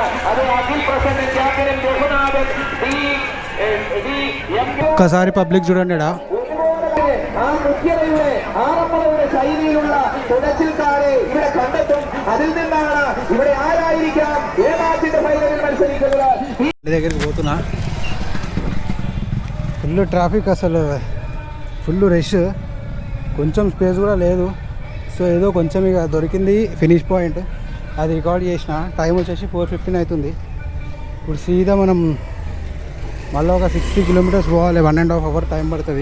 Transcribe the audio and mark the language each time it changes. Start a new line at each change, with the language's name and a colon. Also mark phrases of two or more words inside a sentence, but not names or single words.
Malayalam: അത് അഖിൽ
English: present captain
Malayalam: രഘുനാഥൻ
Telugu: ఒక్కసారి పబ్లిక్ చూడండి.
Malayalam: ആ മുഖ്യതയുടെ ആറന്മുളയുടെ ശൈലിയിലുള്ള തുടച്ചിൽക്കാരെ ഇവിടെ കണ്ടെത്തും. അതിൽ നിന്നാണ് ഇവിടെ ആരായിരിക്കാം ഏ മാച്ചിന്റെ ഫൈനലിൽ മത്സരിക്കുന്നത്.
Telugu: దగ్గరికి పోతున్నా,
English: full traffic,
Telugu: అసలు
English: full rush,
Telugu: కొంచెం స్పేస్ కూడా లేదు. సో ఏదో కొంచెం ఇక దొరికింది
English: finish point,
Telugu: అది రికార్డ్ చేసిన. టైం వచ్చేసి 4:15 అవుతుంది. ఇప్పుడు సీదా మనం మళ్ళీ ఒక 60 కిలోమీటర్స్ పోవాలి, 1.5
English: hour time
Telugu: పడుతుంది.